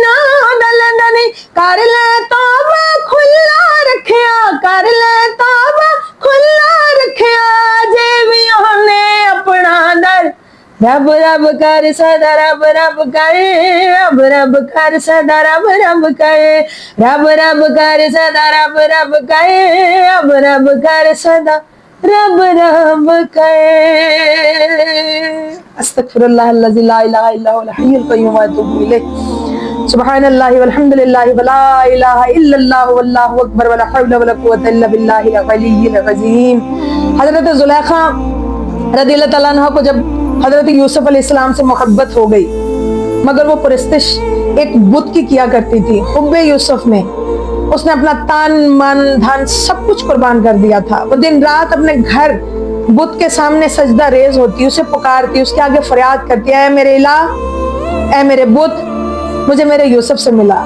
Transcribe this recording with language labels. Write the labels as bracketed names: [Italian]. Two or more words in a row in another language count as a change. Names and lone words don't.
[Punjabi] نہ لیندا نہیں، کر لے توبہ کھلا رکھیا، کر لے توبہ کھلا رکھیا، جے بھی اونے اپنا در رب رب کر سدا، رب رب کر، رب رب کر سدا، رب رب کر، رب رب کر سدا، رب رب کر، رب رب کر سدا، رب رب کر. [Arabic] أستغفر الله الذي لا إله إلا هو الحي القيوم وأتوب إليه. سبحان الله والحمد لله ولا إله إلا الله والله أكبر ولا حول ولا قوة إلا بالله العلي العظيم. [Urdu] حضرت زلیخا [Arabic] رضي الله تعالى عنها [Urdu] کو جب حضرت یوسف علیہ السلام سے محبت ہو گئی، مگر وہ پرستش ایک بت کی کیا کرتی تھی. حبِّ یوسف میں اس نے اپنا تن من دھن سب کچھ قربان کر دیا تھا. وہ دن رات اپنے گھر بت کے سامنے سجدہ ریز ہوتی، اسے پکارتی، اس کے آگے فریاد کرتی، اے میرے الٰہ، اے میرے بت، مجھے میرے یوسف سے ملا.